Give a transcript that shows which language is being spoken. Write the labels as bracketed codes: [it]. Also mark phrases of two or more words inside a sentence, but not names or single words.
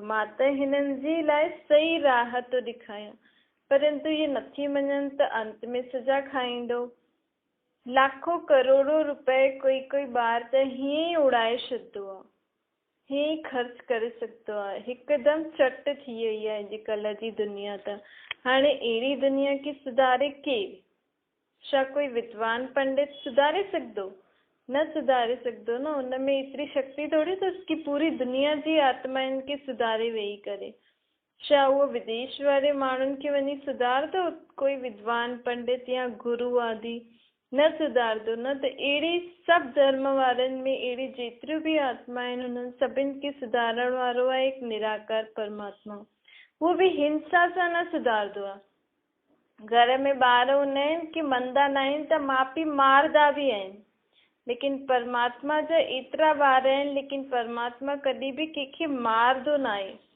[sd] मां त हिननि जे लाइ सही राह थो ॾेखारियां, परंतु इहे नथी मञनि त अंत में सजा खाईंदो। लाखों करोड़ों रुपए कोई ॿार त हीअं ई उड़ाए छॾंदो आहे, हीअं ई ख़र्च करे सघंदो आहे। हिकदमि चट थी वई आहे अॼुकल्ह जी दुनिया। त हाणे अहिड़ी दुनिया खे सुधारे केरु? छा कोई विद्वान पंडित सुधारे सघंदो? न सुधारे सघंदो न। हुन में एतिरी शक्ति थोड़ी अथसि कि पूरी दुनिया जी आत्माउनि खे सुधारे वेही करे। छा उहो विदेश वारे माण्हुनि खे वञी सुधारंदो? कोई विद्वान पंडित या गुरु आदि न सुधारंदो न। त अहिड़ी सभु धर्म वारनि में अहिड़ी जेतिरियूं बि आत्मा आहिनि उन्हनि सभिनि खे सुधारण वारो आहे हिकु निराकार परमात्मा। उहो बि हिंसा सां न सुधारंदो आहे। घर में ॿार हूंदा आहिनि कि मंदा न आहिनि त माउ पीउ मारदा बि आहिनि, लेकिन परमात्मा जा एतिरा ॿार आहिनि, लेकिन परमात्मा कॾहिं बि कंहिंखे मारदो न आहे।